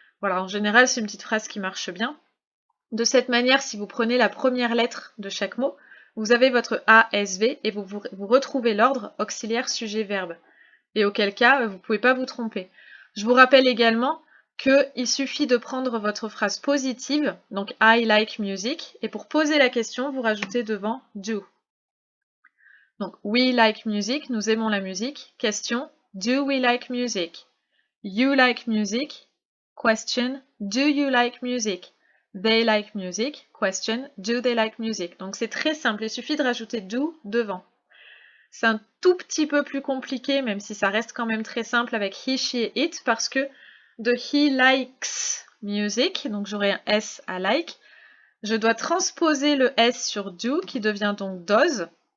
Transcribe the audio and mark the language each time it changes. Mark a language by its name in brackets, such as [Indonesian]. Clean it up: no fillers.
[French] Voilà, en général c'est une petite phrase qui marche bien. De cette manière, si vous prenez la première lettre de chaque mot, vous avez votre ASV et vous retrouvez l'ordre auxiliaire sujet verbe. Et auquel cas, vous ne pouvez pas vous tromper. Je vous rappelle également qu'il suffit de prendre votre phrase positive, donc [English] I like music, [French] et pour poser la question, vous rajoutez devant do. Donc [English] we like music, [French] nous aimons la musique. [English] Question, do we like music? You like music? Question, do you like music? They like music? Question, do they like music? [French] Donc c'est très simple, il suffit de rajouter do devant. C'est un tout petit peu plus compliqué, même si ça reste quand même très simple avec he, she et it, parce que de [English] he likes music, [French] donc j'aurai un S à like, je dois transposer le S sur do, qui devient donc does.